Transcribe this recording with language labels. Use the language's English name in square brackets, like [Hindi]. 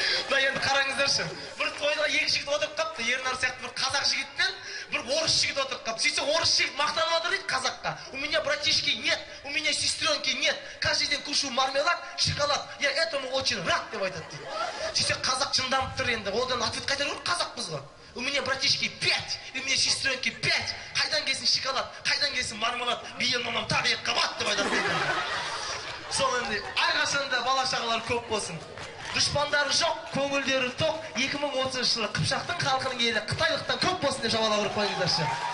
[Kazakh] Да енді қараңыздаршы. Бір тойда екі жігіт отырып қапты. Ернар сияқты бір қазақ жігітпен бір орыс жігіт отырып қапты. Сөйтсе орыс жігіт мақтанып жатыр дейді қазаққа. [Russian] У меня братишки нет, у меня сестренки нет. Каждый день кушаю мармелад, шоколад. Я этому очень рад [Kazakh] деп айтады дейді. Сөйтсе қазақ жынданып тұр енді. Одан ответ қайтару керек қазақпыз ғой. [Russian] У меня братишки 5, у меня сестренки 5. [Kazakh] Қайдан келсін шоколад, қайдан келсін мармелад. Биыл мамам тағы екі қабат деп айтады дейді. Сол енді әрқашанда бала-шағалар көп болсын. Дұшпандары жоқ, көңілдері тоқ. 2030 жылы Қыпшақтың халқының елі Қытайлықтан көп болсын деп жабалап ұрып қойыңыздаршы.